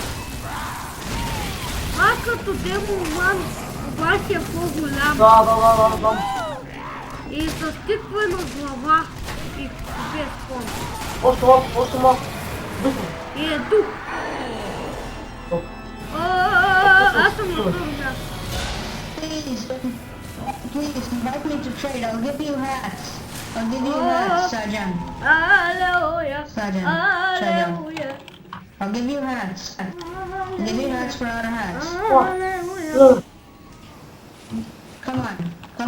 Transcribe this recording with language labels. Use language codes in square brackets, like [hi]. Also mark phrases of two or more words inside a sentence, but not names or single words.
[bg] Това като демон обаче е по-голям Да. и с тикване на глава и без фон. Още малко. Бързо. И е дух. Оп. Аз съм на второ място. [en] Please invite me to trade. I'll give you hats. I'll give you hats, Sergeant. [bg] Алелуя. [en] Sergeant. [bg] Алелуя. [en] I'll give you hats. I'll give you hats for other hats. [bg] Алелуя. [en] Come on. Come